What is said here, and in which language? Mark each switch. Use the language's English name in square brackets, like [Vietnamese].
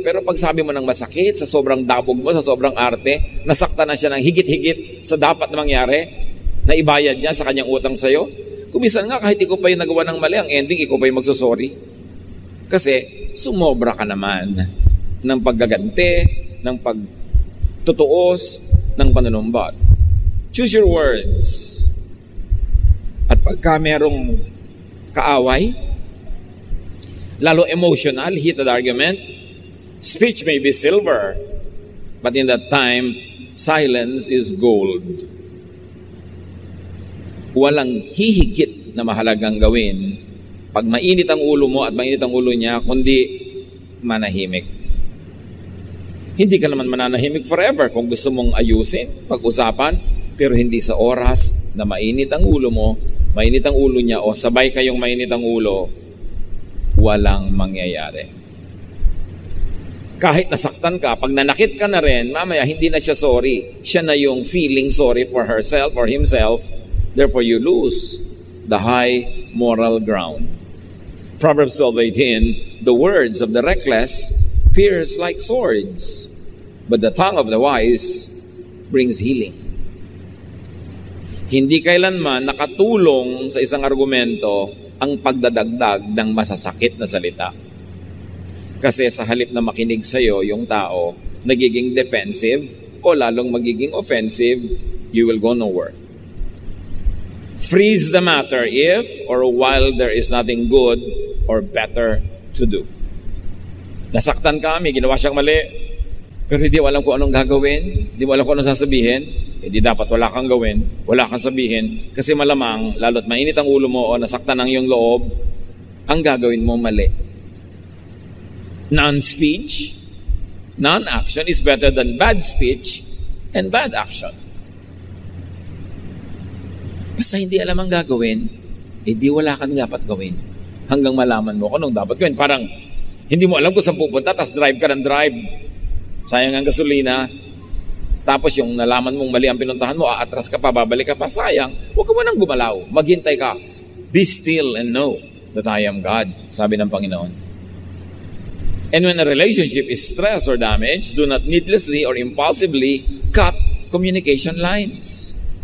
[Filipino] Pero pag sabi mo ng masakit, sa sobrang dabog mo, sa sobrang arte, nasakta na siya ng higit-higit sa dapat na mangyari, na ibayad niya sa kanyang utang sa'yo. Kumisan nga, kahit ikaw pa yung nagawa ng mali, ang ending, ikaw pa yung magsusorry. Kasi, sumobra ka naman ng paggaganti, ng pagtutuos, ng panunumbat. [English] Choose your words. [Filipino] At pagka merong kaaway, lalo [English] emotional, heated argument, speech may be silver, but in that time, silence is gold. [Filipino] Walang hihigit na mahalagang gawin pag mainit ang ulo mo at mainit ang ulo niya, kundi manahimik. Hindi ka naman mananahimik forever kung gusto mong ayusin, pag-usapan, pero hindi sa oras na mainit ang ulo mo, mainit ang ulo niya, o sabay kayong mainit ang ulo, walang mangyayari. Kahit nasaktan ka, pag nanakit ka na rin, mamaya hindi na siya sorry. Siya na yung [English] feeling sorry for herself or himself. Therefore, you lose the high moral ground. Proverbs 12:18, the words of the reckless pierce like swords, but the tongue of the wise brings healing. [Filipino] Hindi kailanman nakatulong sa isang argumento ang pagdadagdag ng masasakit na salita. Kasi sa halip na makinig sa'yo yung tao, nagiging defensive o lalong magiging offensive, [English] you will go nowhere. Freeze the matter if or while there is nothing good or better to do. [Filipino] Nasaktan ka, may ginawa siyang mali, pero hindi mo alam kung anong gagawin, hindi mo alam kung anong sasabihin, hindi dapat wala kang gawin, wala kang sabihin, kasi malamang, lalo't mainit ang ulo mo o nasaktan ang iyong loob, ang gagawin mo mali. [English] Non-speech, non-action is better than bad speech and bad action. [Filipino] Basta hindi alam ang gagawin, di wala kang dapat gawin. Hanggang malaman mo kung anong dapat gawin. Parang, hindi mo alam kung saan pupunta, tapos drive ka ng drive. Sayang ang gasolina. Tapos yung nalaman mong mali ang pinuntahan mo, aatras ka pa, babalik ka pa, sayang. Huwag ka mo nang gumalaw. Maghintay ka. [English] Be still and know that I am God, [Filipino] sabi ng Panginoon. [English] And when a relationship is stressed or damaged, do not needlessly or impulsively cut communication lines.